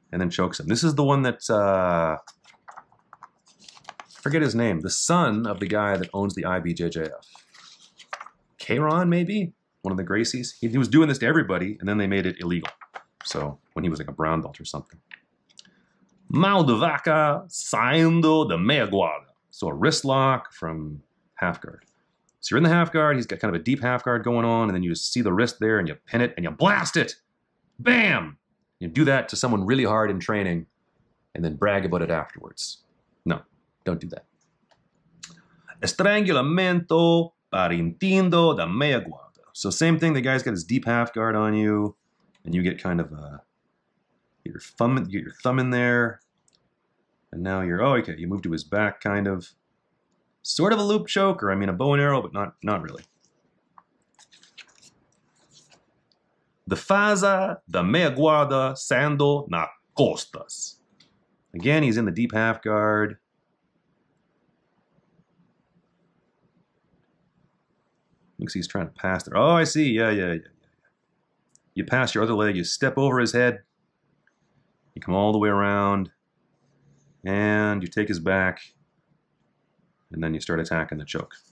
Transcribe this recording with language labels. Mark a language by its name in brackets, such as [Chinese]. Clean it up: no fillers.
[English] And then chokes him. This is the one that, I forget his name, the son of the guy that owns the IBJJF. Kron, maybe? One of the Gracies. He was doing this to everybody, and then they made it illegal. So, when he was like a brown belt or something. [Portuguese] Mão de vaca saindo da meia guarda. [English] So a wrist lock from half guard. So you're in the half guard, he's got kind of a deep half guard going on, and then you just see the wrist there, and you pin it, and you blast it. Bam! You do that to someone really hard in training, and then brag about it afterwards. No, don't do that. [Portuguese] Estrangulamento partindo da meia guarda. [English] So same thing, the guy's got his deep half guard on you, and you get kind of get your thumb in there, and now you move to his back kind of. Sort of a loop choke, or I mean a bow and arrow, but not really. [Portuguese] Defesa da meia guarda saindo na costas. [English] Again, he's in the deep half guard. Looks like he's trying to pass there. Oh, I see. Yeah. You pass your other leg, you step over his head, you come all the way around, and you take his back, and then you start attacking the choke.